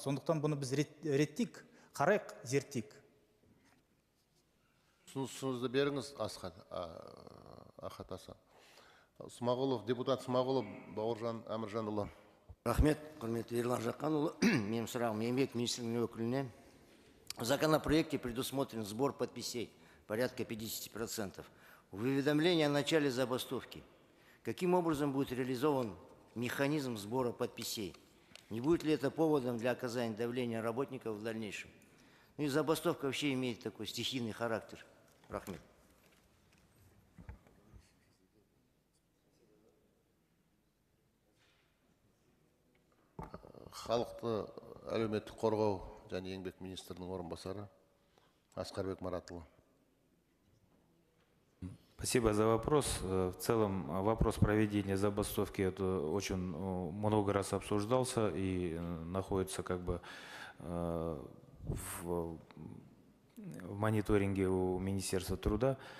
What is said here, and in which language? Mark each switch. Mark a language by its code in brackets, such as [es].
[kk] Сондықтан бұны біз реттейік, қарайық, зерттейік. Ұсынысыңызды беріңіз, Ахат Асан. Смағұлов, депутат Смағұлов, Бауыржан Әміржанұлы. Рахмет, құрметті Ерлан Жақанұлы. Менің сұрағым еңбек министрлігінің өкіліне. [ru] В законопроекте предусмотрен сбор подписей, порядка 50%. В уведомлении о начале забастовки. Каким образом будет реализован механизм сбора подписей? Не будет ли это поводом для оказания давления работников в дальнейшем? Ну и забастовка вообще имеет такой стихийный характер. [kk] Рахмет. Халықты әлеуметтік қорғау және еңбек министрінің орынбасары Асқарбек Маратұлы. [ru] Спасибо за вопрос. В целом вопрос проведения забастовки это очень много раз обсуждался и находится как бы в мониторинге у Министерства труда.